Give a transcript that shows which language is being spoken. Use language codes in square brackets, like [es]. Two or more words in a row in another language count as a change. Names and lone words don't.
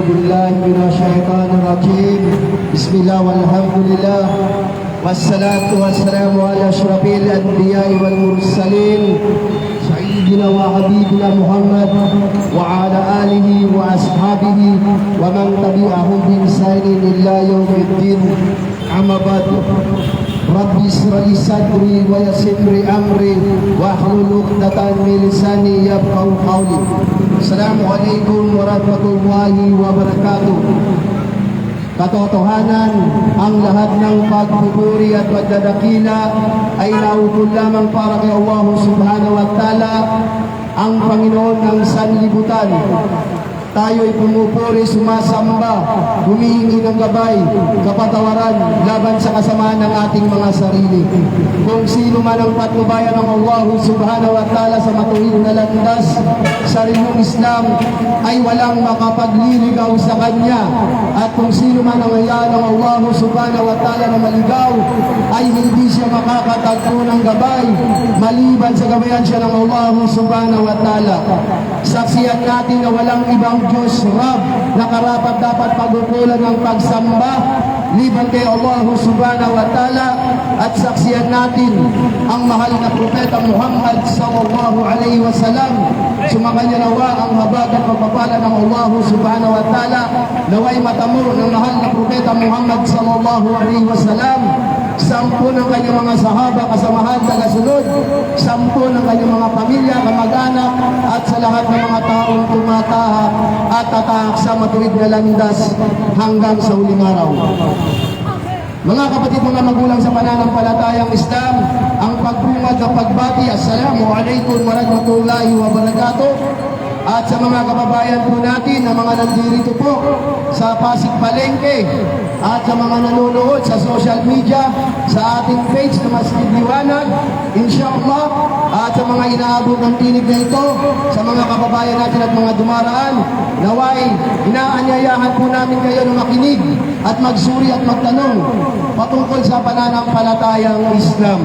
[ar] بالله من الشيطان الرجيم. بسم الله والحمد لله والصلاة والسلام على أشرف الأنبياء والمرسلين سيدنا وحبيبنا محمد وعلى آله وأصحابه ومن تبعهم بإحسان إلى يوم الدين. أما بعد رب اشرح لي صدري ويسر لي أمري واحلل عقدة من لساني يفقهوا قولي. السلام عليكم ورحمة الله وبركاته. [tl] Katotohanan, ang lahat ng pagpupuri at pagdadakila ay naukol lamang para kay Allah [ar] سبحانه وتعالى, [tl] ang Panginoon ng sanlibutan. Tayo'y pumupuri, sumasamba, humihingi ng gabay, kapatawaran laban sa kasamaan ng ating mga sarili. Kung sino man ang patnubayan ng Allah [ar] سبحانه وتعالى [tl] sa matuwid na landas sa rinyong Islam ay walang makapagliligaw sa Kanya. At kung sino man ang hayaan ng Allah [ar] سبحانه وتعالى [tl] na maligaw ay hindi siya makakatagpo ng gabay maliban sa gabayan siya ng Allah [ar] سبحانه وتعالى. [tl] Saksiyan natin na walang ibang Diyos Rab na karapat dapat pagkukulan ng pagsamba liban kay Allah [ar] سبحانه وتعالى, [tl] at saksiyan natin ang mahal na propeta Muhammad [ar] صلى الله عليه وسلم. [tl] Sumakanya nawa ang habag at pagpapala ng Allah [ar] سبحانه وتعالى, [tl] naway matamo ng mahal na propeta Muhammad [ar] صلى الله عليه وسلم, [tl] 10 ng kanyang mga sahaba, kasamahan, tagasunod, 10 ng kanyang mga pamilya, kamag-anak, at sa lahat ng mga taong tumatahak at tatahak sa matuwid na landas hanggang sa huling araw. Mga kapatid, mga magulang sa pananampalatayang Islam, ang pagbungad na pagbati, [ar] السلام عليكم ورحمة الله وبركاته. [tl] At sa mga kababayan po natin na mga nandirito po sa Pasig Palengke at sa mga nanonood sa social media, sa ating page na Masjid Liwanag, inshallah, at sa mga inaabot ng tinig na ito, sa mga kababayan natin at mga dumaraan, naway, inaanyayahan po namin kayo na makinig at magsuri at magtanong patungkol sa pananampalatayang Islam.